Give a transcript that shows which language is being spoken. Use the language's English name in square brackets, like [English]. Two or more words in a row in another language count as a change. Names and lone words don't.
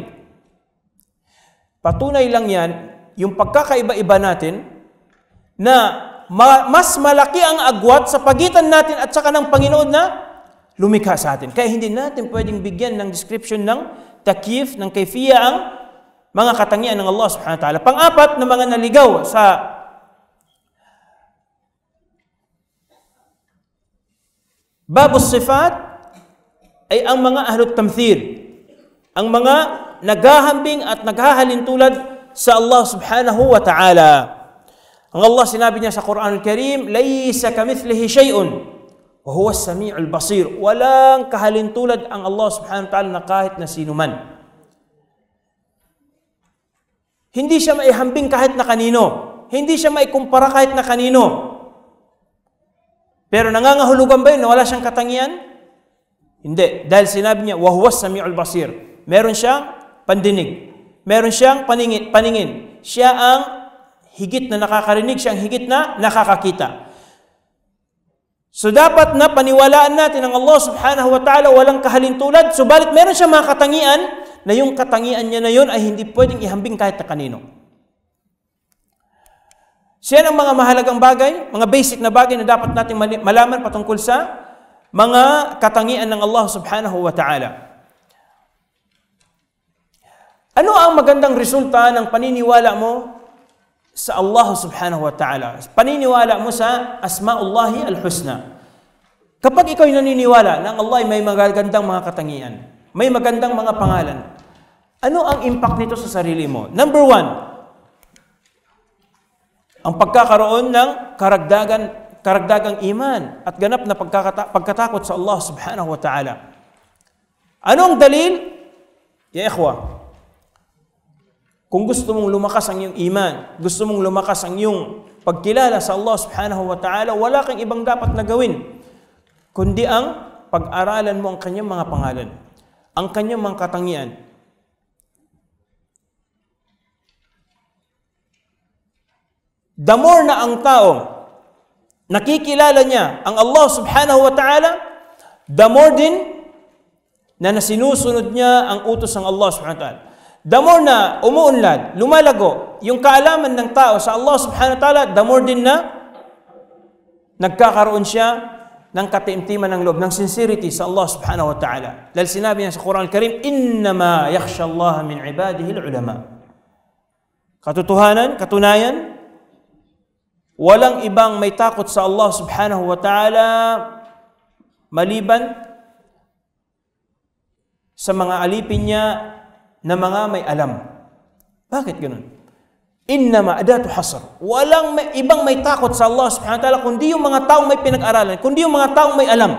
[Filipino] Patunay lang yan, yung pagkakaiba-iba natin, na mas malaki ang agwat sa pagitan natin at saka ng Panginoon na lumikha sa atin. Kaya hindi natin pwedeng bigyan ng description ng takyif, ng kayfiya ang mga katangian ng [Arabic] الله سبحانه وتعالى. [Filipino] Pang-apat na mga naligaw sa [Arabic] باب الصفات [Filipino] ay ang mga [Arabic] أهل التمثيل, [Filipino] ang mga naghahambing at naghahalin tulad sa [Arabic] الله سبحانه وتعالى. [Filipino] Ang Allah sinabi niya sa Quran al-Karim, [Arabic] "ليس كمثله شيء وهو السميع البصير." [Filipino] Walang kahalin tulad ang [Arabic] الله سبحانه وتعالى [Filipino] na kahit na sino man. Hindi siya maihambing kahit na kanino. Hindi siya maikumpara kahit na kanino. Pero nangangahulugan ba yun na wala siyang katangian? Hindi. Dahil sinabi niya, [Arabic] "وهو السميع البصير." [Filipino] Meron siyang pandinig. Meron siyang paningin. Siya ang higit na nakakarinig, siya ang higit na nakakakita. So dapat na paniwalaan natin ang [Arabic] الله سبحانه وتعالى [Filipino] walang kahalintulad, subalit meron siya mga katangian na yung katangian niya na yun ay hindi pwedeng ihambing kahit na kanino. Siya ang mga mahalagang bagay, mga basic na bagay na dapat natin malaman patungkol sa mga katangian ng [Arabic] الله سبحانه وتعالى. [Filipino] Ano ang magandang resulta ng paniniwala mo sa [Arabic] الله سبحانه وتعالى? [Filipino] Paniniwala mo sa [Arabic] أسماء الله الحسنى. [Filipino] Kapag ikaw naniniwala na ang Allah ay may magagandang mga katangian, may magandang mga pangalan, ano ang impact nito sa sarili mo? [English] Number one, [Filipino] ang pagkakaroon ng karagdagang iman at ganap na pagkatakot sa [Arabic] الله سبحانه وتعالى. [Filipino] Ano ang dalil? [Arabic] يا إخوة, [Filipino] kung gusto mong lumakas ang iyong iman, gusto mong lumakas ang iyong pagkilala sa [Arabic] الله سبحانه وتعالى, [Filipino] wala kang ibang dapat na gawin, kundi ang pag-aralan mo ang kanyang mga pangalan, ang kanyang mga katangian. [English] The more [Filipino] na ang tao nakikilala niya ang [Arabic] الله سبحانه وتعالى, [English] the more [Filipino] din na nasinusunod niya ang utos ng [Arabic] الله سبحانه وتعالى. [English] The more [Filipino] na umuunlad, lumalago yung kaalaman ng tao sa [Arabic] الله سبحانه وتعالى, [English] the more [Filipino] din na nagkakaroon siya ng katiimtiman ng loob, ng sincerity sa [Arabic] الله سبحانه وتعالى. [Filipino] Dahil sinabi niya sa Quran al-Karim, [Arabic] "إنما يخشى الله من عباده العلماء." [Filipino] Katunayan, walang ibang may takot sa [Arabic] الله سبحانه وتعالى [Filipino] maliban sa mga alipin niya na mga may alam. Bakit ganun? [Arabic] إنما أداة حصر. [Filipino] Walang ibang may takot sa [Arabic] الله سبحانه وتعالى [Filipino] kundi yung mga taong may pinag-aralan, kundi yung mga taong may alam.